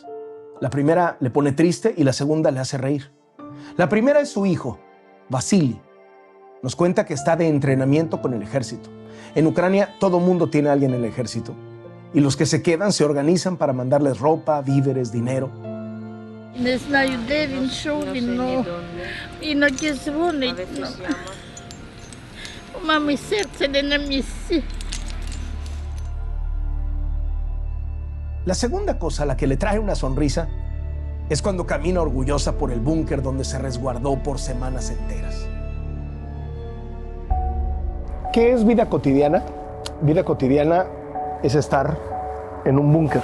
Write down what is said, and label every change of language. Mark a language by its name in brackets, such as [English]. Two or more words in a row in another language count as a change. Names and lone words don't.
[Spanish] La primera le pone triste y la segunda le hace reír. La primera es su hijo, Vasily. Nos cuenta que está de entrenamiento con el ejército. En Ucrania todo mundo tiene a alguien en el ejército. Y los que se quedan se organizan para mandarles ropa, víveres, dinero. [Ukrainian] Не знаю, де він, що він, ну, іноді дзвонить. Ну. У мами серце не на місці. [Spanish] La segunda cosa a la que le trae una sonrisa es cuando camina orgullosa por el búnker donde se resguardó por semanas enteras. ¿Qué es vida cotidiana? Vida cotidiana es estar en un búnker.